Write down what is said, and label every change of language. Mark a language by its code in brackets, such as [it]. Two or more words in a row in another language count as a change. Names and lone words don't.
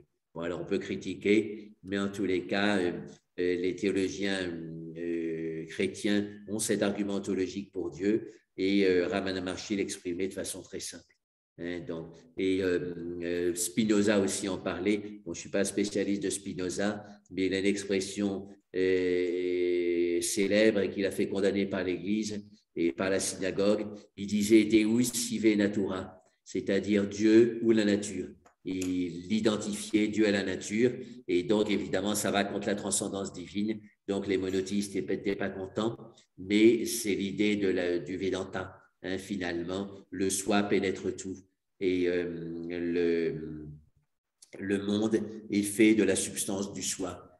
[fr] Bon, alors on peut critiquer, mais en tous les cas, les théologiens chrétiens ont cet argumentologique pour Dieu, et Ramana Maharshi l'exprimait de façon très simple. Donc, et Spinoza aussi en parlait. Bon, je ne suis pas spécialiste de Spinoza, mais il a une expression célèbre et qu'il a fait condamner par l'Église et par la synagogue. Il disait [la] Deus sive natura, [fr] c'est-à-dire Dieu ou la nature. Il identifiait Dieu à la nature, et donc évidemment ça va contre la transcendance divine. Donc les monothéistes n'étaient pas contents, mais c'est l'idée du Vedanta. Finalement, le soi pénètre tout. Et le monde est fait de la substance du soi.